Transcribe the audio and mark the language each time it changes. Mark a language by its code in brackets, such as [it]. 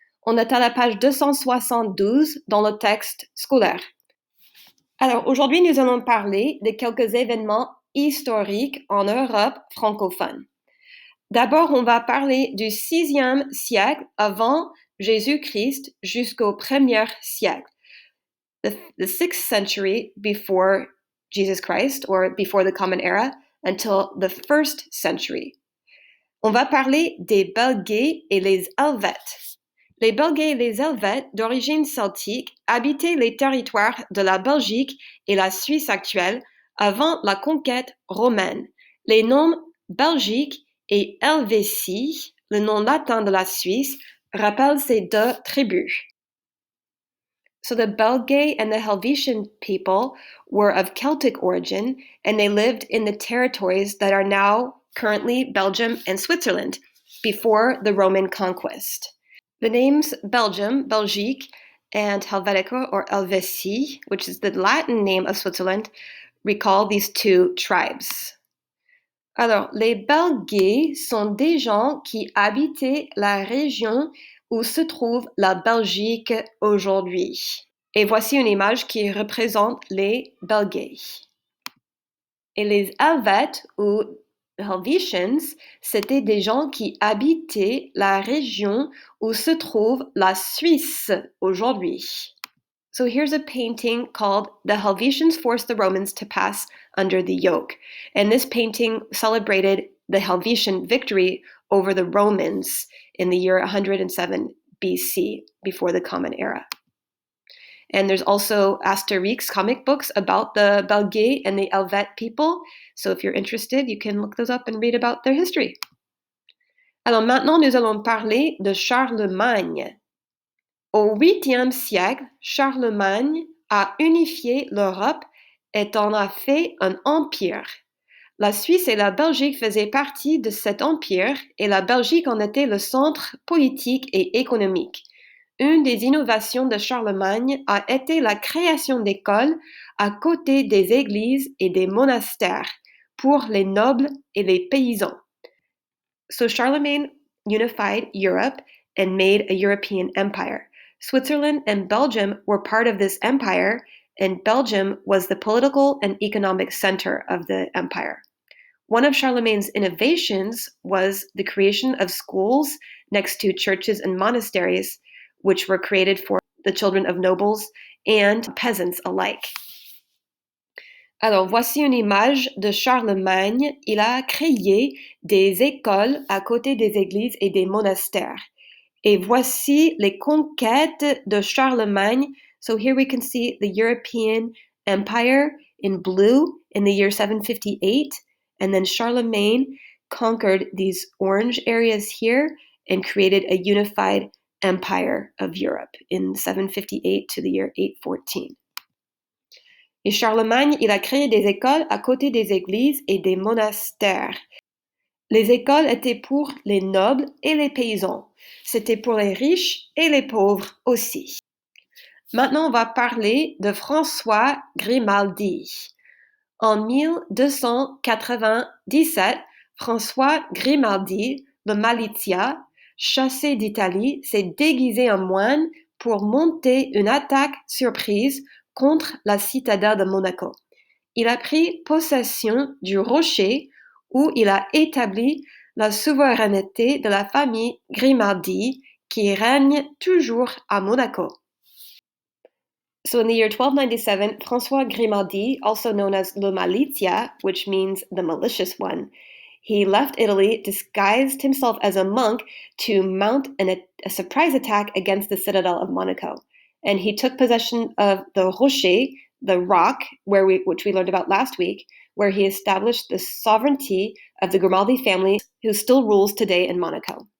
[fr] On est à la page 272 dans le texte scolaire. Alors, aujourd'hui, nous allons parler de quelques événements historiques en Europe francophone. D'abord, on va parler du 6e siècle avant Jésus-Christ jusqu'au 1er siècle. [en] The 6th century before Jesus Christ, or before the Common Era, until the 1st century. [fr] On va parler des Belgais et les Helvètes. Les Belgais et les Helvètes, d'origine celtique, habitaient les territoires de la Belgique et la Suisse actuelle avant la conquête romaine. Les noms Belgique et Helvétie, le nom latin de la Suisse, rappellent ces deux tribus. [en] So the Belgae and the Helvetian people were of Celtic origin, and they lived in the territories that are now currently Belgium and Switzerland before the Roman conquest. The names Belgium, Belgique, and Helvetica or Helvetie, which is the Latin name of Switzerland, recall these two tribes. [fr] Alors, les Belgais sont des gens qui habitaient la région où se trouve la Belgique aujourd'hui. Et voici une image qui représente les Belgais. Et les Helvètes ou Helvetians, c'était des gens qui habitaient la région où se trouve la Suisse aujourd'hui. [en] So here's a painting called The Helvetians Forced the Romans to Pass Under the Yoke. And this painting celebrated the Helvetian victory over the Romans in the year 107 BC, before the Common Era. And there's also Asterix comic books about the Belgae and the Helvet people. So if you're interested, you can look those up and read about their history. [fr] Alors maintenant, nous allons parler de Charlemagne. Au 8e siècle, Charlemagne a unifié l'Europe et en a fait un empire. La Suisse et la Belgique faisaient partie de cet empire et la Belgique en était le centre politique et économique. Une des innovations de Charlemagne a été la création d'écoles à côté des églises et des monastères pour les nobles et les paysans. [en] So Charlemagne unified Europe and made a European empire. Switzerland and Belgium were part of this empire, and Belgium was the political and economic center of the empire. One of Charlemagne's innovations was the creation of schools next to churches and monasteries, which were created for the children of nobles and peasants alike. [fr] Alors, voici une image de Charlemagne. Il a créé des écoles à côté des églises et des monastères. Et voici les conquêtes de Charlemagne. [en] So here we can see the European Empire in blue in the year 758. And then Charlemagne conquered these orange areas here and created a unified empire of Europe in 758 to the year 814. [fr] Et Charlemagne, il a créé des écoles à côté des églises et des monastères. Les écoles étaient pour les nobles et les paysans. C'était pour les riches et les pauvres aussi. Maintenant, on va parler de François Grimaldi. En 1297, François Grimaldi, le Malizia, chassé d'Italie, s'est déguisé en moine pour monter une attaque surprise contre la citadelle de Monaco. Il a pris possession du rocher où il a établi la souveraineté de la famille Grimaldi qui règne toujours à Monaco. [en] So in the year 1297, François Grimaldi, also known as Le Malizia, which means the malicious one, he left Italy, disguised himself as a monk to mount a surprise attack against the citadel of Monaco. And he took possession of the Rocher, the rock, which we learned about last week, where he established the sovereignty of the Grimaldi family, who still rules today in Monaco.